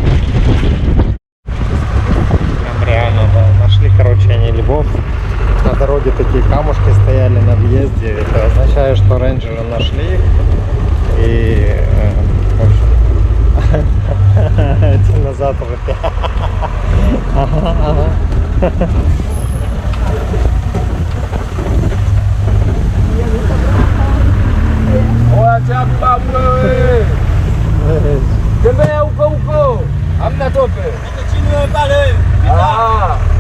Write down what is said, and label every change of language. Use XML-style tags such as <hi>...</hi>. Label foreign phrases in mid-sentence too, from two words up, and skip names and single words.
<ru>Прям реально, да, нашли, короче, они львов. На дороге такие камушки стояли на въезде. Это означает, что рейнджеры нашли их. И, в общем, динозавры.</ru> <sw>Oya chapa wewe. Tembea huko huko. Hamna tope. Niko chini wewe pale. Ah.</sw>